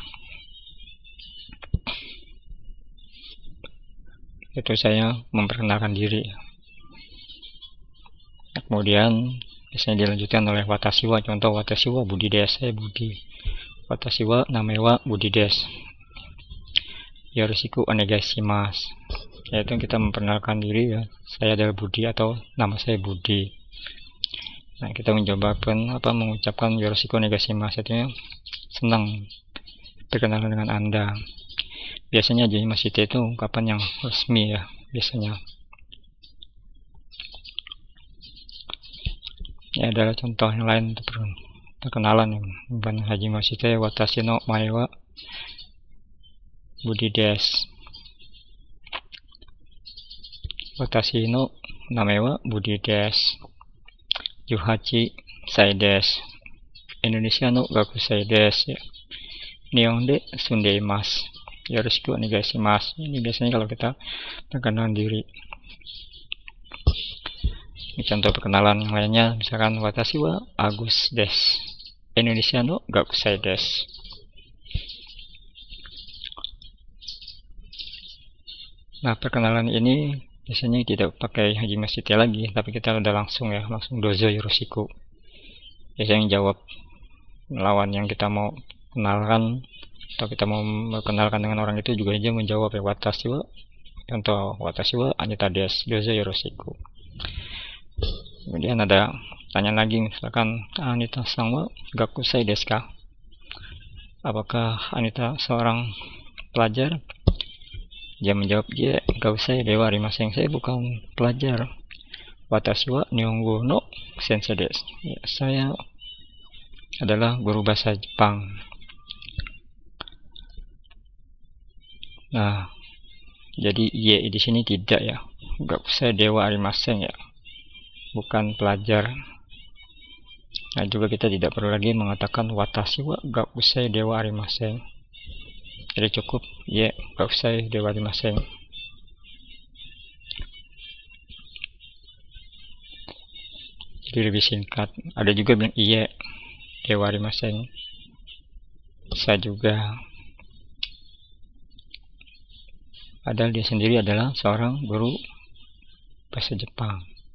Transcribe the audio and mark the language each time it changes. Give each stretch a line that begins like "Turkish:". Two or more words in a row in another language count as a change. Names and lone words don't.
Indonesian: Itu saya memperkenalkan diri. Kemudian biasanya dilanjutkan oleh
Japanese: 私は. Contoh 私はブディです,
Indonesian: saya budi.
Japanese: 私は名前はブディです. よろしくお願いします.
Indonesian: Yaitu kita memperkenalkan diri ya, saya adalah Budi atau nama saya Budi. Nah, kita mengucapkan
Japanese: よろしくお願いします,
Indonesian: artinya senang berkenalan dengan Anda. Biasanya
Japanese: はじめまして
Indonesian: itu ungkapan yang resmi ya, biasanya. Ini adalah contoh yang lain untuk perkenalan yang bukan
Japanese: はじめまして. 私のまえはブディです. 私の名前はブディです. 18歳です。インドネシアの学生です. 日本で住んでいます。よろしくお願いします.
Indonesian: Ini biasanya kalau kita perkenalan diri. Ini contoh perkenalan yang lainnya, misalkan
Japanese: 私はアグスです. インドネシアの学生です.
Indonesian: Nah, perkenalan ini biasanya tidak pakai
Japanese: はじめまして
Indonesian: lagi, tapi kita udah langsung ya, langsung
Japanese: どうぞよろしく.
Indonesian: Biasanya jawab lawan yang kita mau kenalkan atau kita mau mengenalkan dengan orang itu juga aja menjawab ya
Japanese: 私は. Contoh 私はアニタです、どうぞよろしく.
Indonesian: Kemudian ada tanya lagi, misalkan
Japanese: アニタさんは学生ですか?
Indonesian: Apakah Anita seorang pelajar? Dia menjawab, ya,
Japanese: 学生ではありません,
Indonesian: saya bukan pelajar.
Japanese: 私は日本語の先生です.
Indonesian: Ya, saya adalah guru bahasa Jepang. Nah, jadi ye di sini tidak ya.
Japanese: 学生ではありません
Indonesian: ya, bukan pelajar. Nah, juga kita tidak perlu lagi mengatakan
Japanese: 私は学生ではありません.
Indonesian: Jadi cukup ye
Japanese: 学生ではありません.
Indonesian: Jadi lebih singkat. Ada juga bilang
Japanese: いいえではありません.
Indonesian: Bisa juga. Padahal dia sendiri adalah seorang guru bahasa Jepang.